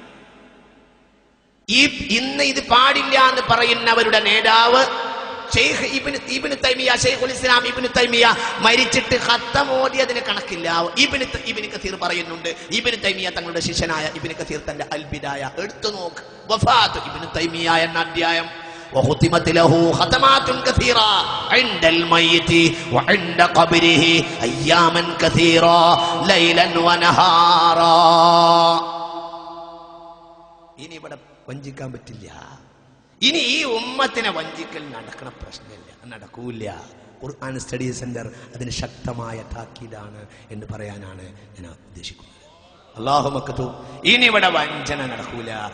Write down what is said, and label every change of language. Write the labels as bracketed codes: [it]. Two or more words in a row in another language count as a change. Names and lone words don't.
[ml] ഇന്ന് ഇത് പാടില്ല എന്ന് പറയുന്നവരുടെ നേതാവ് ഷെയ്ഖ് ഇബ്നു തൈമിയ, ഷെയ്ഖുൽ ഇസ്ലാം ഇബ്നു തൈമിയ മരിച്ചിട്ട് ഖത്തം ഓതിയതിന് കണക്കില്ല. ഇബ്നു കസീർ പറയുന്നുണ്ട്, ഇബ്നു തൈമിയ തങ്ങളുടെ ശിഷ്യനായ ഇബ്നു കസീർ തന്റെ അൽ ബിദായ എടുത്തു നോക്ക്, വഫാത്ത് ഇബ്നു തൈമിയ എന്ന അധ്യായം. [ar] وختمت له ختمات كثيرة عند الميت وعند قبره أياما كثيرة ليلا ونهارا. [ml] ഇനി ഇവിടെ വഞ്ചിക്കാൻ പറ്റില്ല. ഇനി ഈ ഉമ്മത്തിനെ വഞ്ചിക്കൽ നടക്കണ പ്രശ്നമില്ല, നടക്കൂല. ഖുർആൻ സ്റ്റഡി സെന്റർ അതിന് ശക്തമായ താക്കീതാണ് എന്ന് പറയാനാണ് ഞാൻ ഉദ്ദേശിക്കുന്നത്. അല്ലാഹു മക്തു, ഇനി ഇവിടെ വഞ്ചന നടക്കൂല.